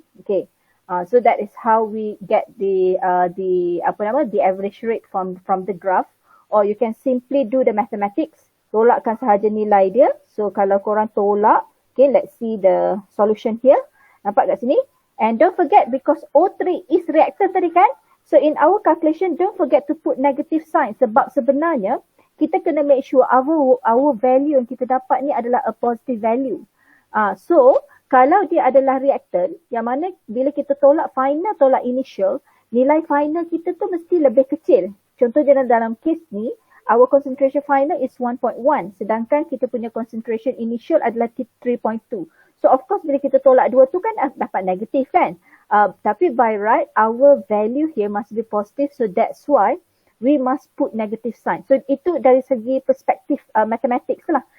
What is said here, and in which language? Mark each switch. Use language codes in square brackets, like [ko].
[en] Okay, so that is how we get the average rate from the graph. Or you can simply do the mathematics. [ms] Tolakkan sahaja nilai dia. [en] So [ms] kalau korang tolak, [en] okay, let's see the solution here. [ms] Nampak kat sini? [en] And don't forget, because O3 is reactant [ms] tadi kan, [en] so in our calculation, don't forget to put negative sign. [ms] Sebab sebenarnya, kita kena [en] make sure our value [ms] yang kita dapat ni adalah [en] a positive value. [ms] So, kalau dia adalah reactant, yang mana bila kita tolak final, tolak initial, nilai final kita tu mesti lebih kecil. Contohnya dalam case ni, [en] our concentration final is [ms] 1.1, sedangkan kita punya concentration initial adalah 3.2. So of course bila kita tolak dua tu kan dapat negatif kan. [en] Tapi by right our value here must be positive, so that's why we must put negative sign. [ms] So itu dari segi perspektif mathematics lah.